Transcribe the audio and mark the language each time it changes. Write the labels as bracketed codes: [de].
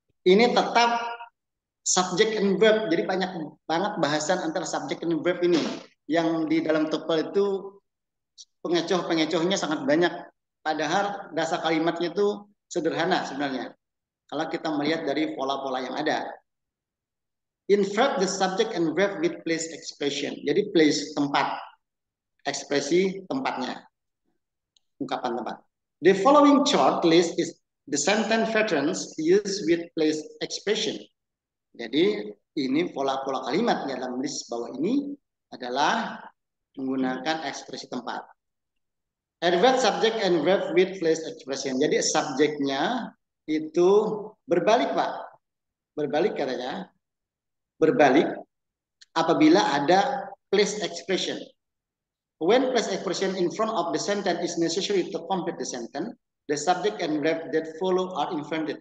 [id] Ini tetap subject and verb. Jadi banyak banget bahasan antara subject and verb ini. Yang di dalam TOEFL itu pengecoh-pengecohnya sangat banyak. Padahal dasar kalimatnya itu sederhana sebenarnya. Kalau kita melihat dari pola-pola yang ada. [en] Invert the subject and verb with place expression. Jadi place tempat. [id] Ekspresi tempatnya. Ungkapan tempat. [en] The following chart list is the sentence patterns used with place expression. [id] Jadi ini pola-pola kalimat dalam list bawah ini adalah menggunakan ekspresi tempat. [en] Adverb subject and verb with place expression. [id] Jadi subjeknya itu berbalik, Pak. Berbalik katanya. Berbalik apabila ada place expression. [en] When place expression in front of the sentence is necessary to complete the sentence, the subject and verb that follow are inverted.